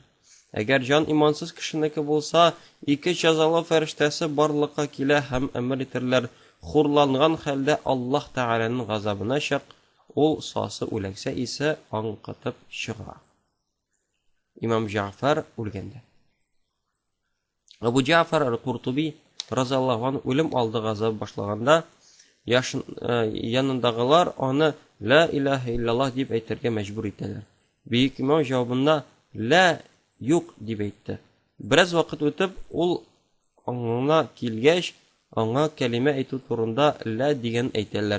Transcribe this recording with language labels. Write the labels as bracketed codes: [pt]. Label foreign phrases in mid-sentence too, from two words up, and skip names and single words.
[tt] Әгәр җан имансыз кешенеке булса, ике җәзалы фәрештәсе барлыкка килә һәм әмер итерләр: "Хурланган хәлдә Аллаһ Тәгаләнең газабына чык." Ул сасы үләксә исе аңкытып чыга. Имам Җафар үлгәндә. Абу Җафар аль-Куртуби [ar] رضي الله عنه [tt] үлем алды газабы башлаганда, янындагылар аны [ar] لا إله إلا الله [tt] дип әйтергә мәҗбүр итәләр. Бөек имам җавабында ла юк дип әйтте. Бераз вакыт үтеп, ул аңына килгәч, аңа кәлимә әйтү турында ла дигән әйтәләр.